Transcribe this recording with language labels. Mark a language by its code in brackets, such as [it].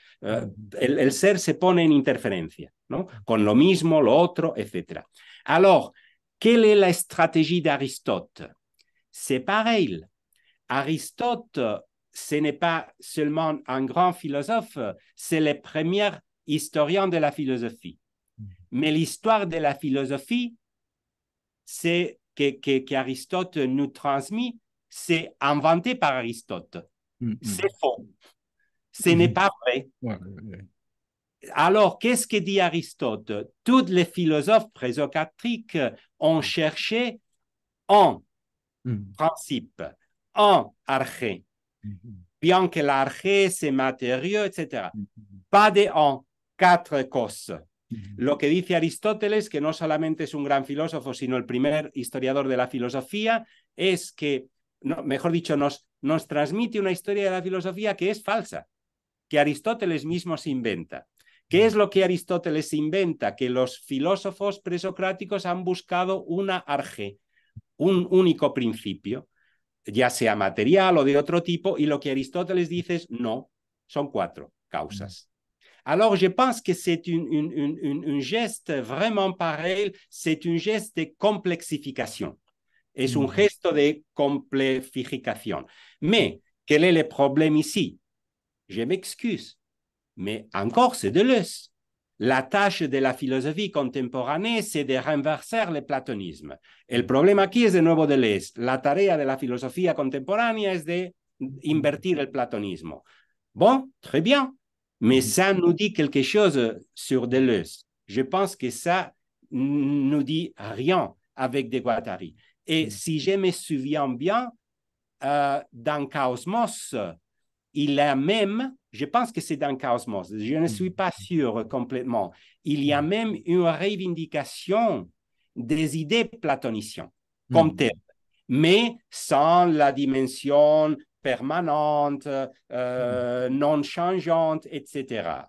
[es] El ser se pone en interferencia, ¿no? Con lo mismo, lo otro, etc. [fr] Alors, quelle est la stratégie d'Aristote? C'est pareil. Aristote, ce n'est pas seulement un grand philosophe, c'est le premier historien de la philosophie. Mais l'histoire de la philosophie, c'est qu'Aristote nous transmet, c'est inventé par Aristote. C'est faux. Ce n'est pas vrai. Alors, qu'est-ce que dit Aristote? Tous les philosophes présocratriques ont cherché un principe, un arché. Bien que l'arché, c'est matériaux, etc. Pas de un, quatre [es] cosas. Lo que dice Aristóteles, que no solamente es un gran filósofo, sino el primer historiador de la filosofía, es que, no, mejor dicho, nos transmite una historia de la filosofía que es falsa, que Aristóteles mismo se inventa, ¿Qué es lo que Aristóteles inventa? Que los filósofos presocráticos han buscado una arge, un único principio, ya sea material o de otro tipo, y lo que Aristóteles dice es no, son 4 causas. [fr] Alors, je pense que c'est un geste vraiment pareil, c'est un geste de complexification. [es] Es un gesto de complexificación. [fr] Mais, quel est le problème ici? Je m'excuse, mais encore c'est Deleuze. La tâche de la philosophie [es] contemporanea [fr] c'est de renverser le platonisme. [es] El problema aquí es de nuevo Deleuze. La tarea de la filosofía contemporánea es de invertir el platonismo. [fr] Bon, très bien, mais ça nous dit quelque chose sur Deleuze. Je pense que ça nous dit rien avec de Guattari. Et si je me souviens bien, dans Chaosmos, il y a même, je pense que c'est dans Chaosmos, je ne suis pas sûr complètement, il y a même une revendication des idées platoniciennes comme telles, mais sans la dimension permanente, non changeante, etc.